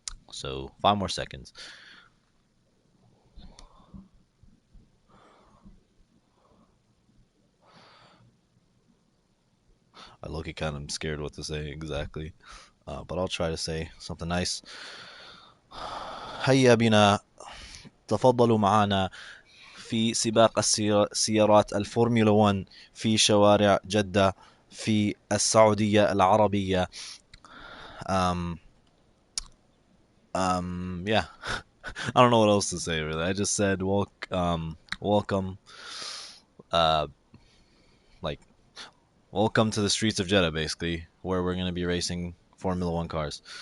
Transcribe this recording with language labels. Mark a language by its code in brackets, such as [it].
[en] So 5 more seconds. I look at kind of scared what to say exactly, but I'll try to say something nice. [ar] هيا بنا تفضلوا معنا في سباق السيارات الفورمولا 1 في شوارع جدة في السعودية العربية. [en] Um, yeah, I don't know what else to say really. I just said welcome, uh, like welcome to the streets of Jeddah, basically, where we're gonna be racing Formula One cars.